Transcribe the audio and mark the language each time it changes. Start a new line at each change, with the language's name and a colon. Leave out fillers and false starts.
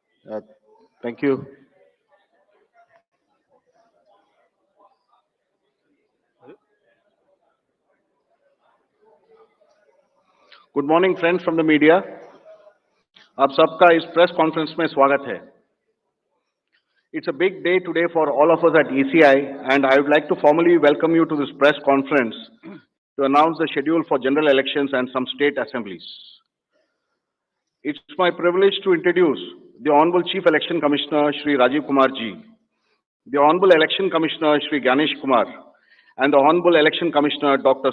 English: Uh, Thank you. Good morning, friends from the media.
Hindi: आप सबका इस प्रेस कॉन्फ्रेंस में स्वागत है.
English: It's a big day today for all of us at ECI, and I would like to formally welcome you to this press conference to announce the schedule for general elections and some state assemblies. It's my privilege to introduce the Honorable Chief Election Commissioner Shri Rajiv Kumar Ji, the Honorable Election Commissioner Shri Ganesh Kumar, and the Honorable Election Commissioner Dr.